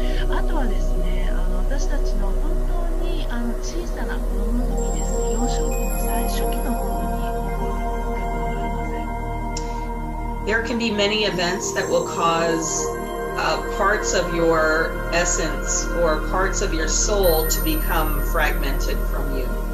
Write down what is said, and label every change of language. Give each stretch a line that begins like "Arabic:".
Japanese: あとはですね、私たちの本当に小さな子供の時ですね、幼少期の最初期の頃に起こることがあります。
English: There can be many events that will cause parts of your essence or parts of your soul to become fragmented from you.